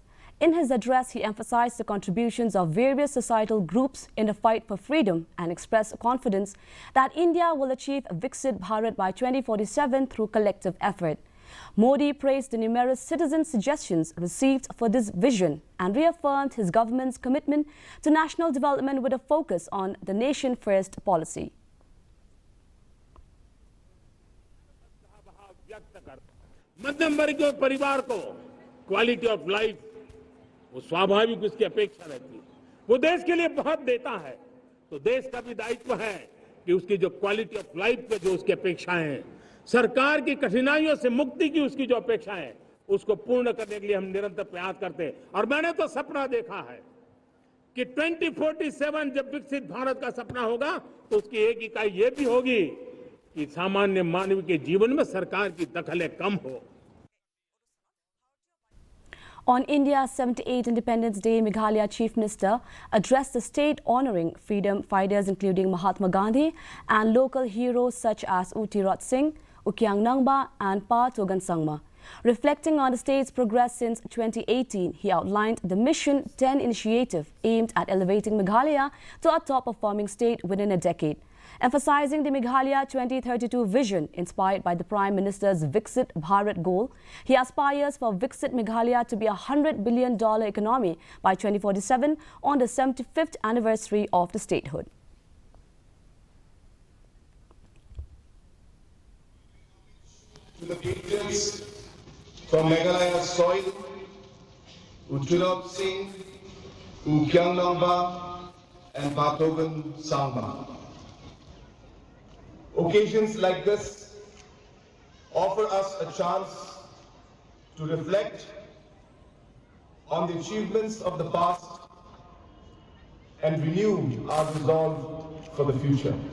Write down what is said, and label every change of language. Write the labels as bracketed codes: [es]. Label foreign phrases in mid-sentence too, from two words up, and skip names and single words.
[en] In his address, he emphasized the contributions of various societal groups in the fight for freedom and expressed confidence that India will achieve Viksit Bharat by 2047 through collective effort. Modi praised the numerous citizen suggestions received for this vision and reaffirmed his government's commitment to national development with a focus on the nation-first policy. [hi] मध्यम वर्ग के परिवार को [en] quality of life [hi] वो स्वाभाविक उसकी अपेक्षा रहती है। वो देश के लिए बहुत देता है, तो देश का भी दायित्व है कि उसकी जो [en] quality of life [hi] पे जो उसकी अपेक्षाएं हैं, सरकार की कठिनाइयों से मुक्ति की उसकी जो अपेक्षाएं हैं, उसको पूर्ण करने के लिए हम निरंतर प्रयास करते हैं। और मैंने तो सपना देखा है कि 2047 जब विकसित भारत का सपना होगा, तो उसकी एक इकाई ये भी होगी कि सामान्य मानव के जीवन में सरकार की दखलें कम हो। [en] On India's 78th Independence Day, Meghalaya Chief Minister addressed the state honoring freedom fighters including Mahatma Gandhi and local heroes such as U Tirot Singh, Ukyang Nangba and Pa Togan Sangma. Reflecting on the state's progress since 2018, he outlined the Mission 10 initiative aimed at elevating Meghalaya to a top-performing state within a decade. Emphasizing the Meghalaya 2032 vision inspired by the Prime Minister's Viksit Bharat goal, he aspires for Viksit Meghalaya to be a $100 billion economy by 2047 on the 75th anniversary of the statehood. To the patriots from Meghalaya soil, U Tirot Singh, Ukyang Nangba and Pa Togan Sangma. Occasions like this offer us a chance to reflect on the achievements of the past and renew our resolve for the future.